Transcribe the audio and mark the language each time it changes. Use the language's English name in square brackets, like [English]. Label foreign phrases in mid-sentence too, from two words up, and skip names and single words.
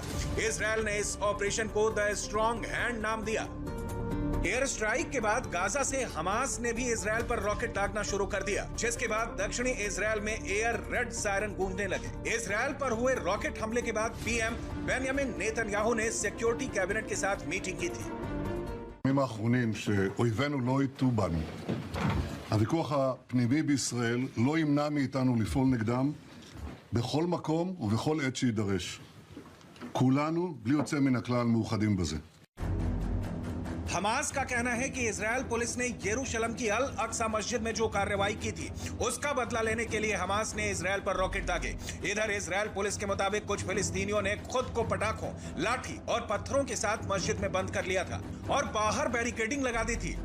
[Hindi] इजरायल ने इस ऑपरेशन को द स्ट्रॉन्ग हैंड नाम दिया। [English] air strike [Hindi] के बाद गाजा से हमास ने भी इजरायल पर रॉकेट दागना शुरू कर दिया, जिसके बाद दक्षिणी इजरायल में [English] air raid siren [Hindi] गूंजने लगे। इजरायल पर हुए रॉकेट हमले के बाद पीएम बेंजामिन नेतन्याहू ने [English] security cabinet [Hindi] के साथ मीटिंग की थी। [Hebrew] הימים האחרונים שאויבינו לא יטו בנו. הוויכוח הפנימי בישראל לא ימנע מאיתנו לפעול נגדם בכל מקום ובכל עת שידרש. כולנו, בלי יוצא מן הכלל, מאוחדים בזה. [Hindi] हमास का कहना है कि इजरायल पुलिस ने यरूशलेम की अल अक्सा मस्जिद में जो कार्रवाई की थी, उसका बदला लेने के लिए हमास ने इजरायल पर रॉकेट दागे। इधर इजरायल पुलिस के मुताबिक कुछ फिलिस्तीनियों ने खुद को पटाखों, लाठी और पत्थरों के साथ मस्जिद में बंद कर लिया था और बाहर बैरिकेडिंग लगा दी थी।